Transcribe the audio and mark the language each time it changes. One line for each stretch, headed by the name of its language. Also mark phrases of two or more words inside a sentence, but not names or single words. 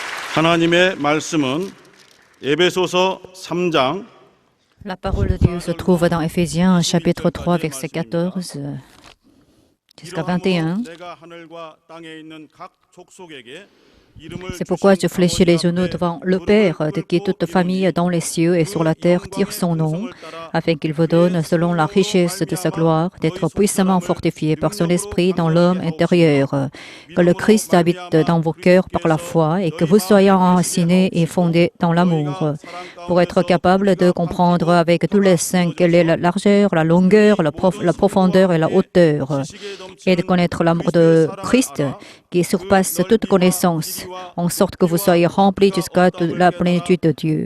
Korean: 하나님의 말씀은 에베소서 3장
French: La parole de Dieu se trouve dans Éphésiens chapitre 3 verset 14 jusqu'à 21.
Korean: 내가 하늘과 땅에 있는 각 족속에게
French: C'est pourquoi je fléchis les genoux devant le Père, de qui toute famille dans les cieux et sur la terre tire son nom, afin qu'il vous donne, selon la richesse de sa gloire, d'être puissamment fortifié par son esprit dans l'homme intérieur, que le Christ habite dans vos cœurs par la foi et que vous soyez enracinés et fondés dans l'amour, pour être capable de comprendre avec tous les saints quelle est la largeur, la longueur, la profondeur et la hauteur, et de connaître l'amour de Christ qui surpasse toute connaissance, en sorte que vous soyez remplis jusqu'à la plénitude de Dieu.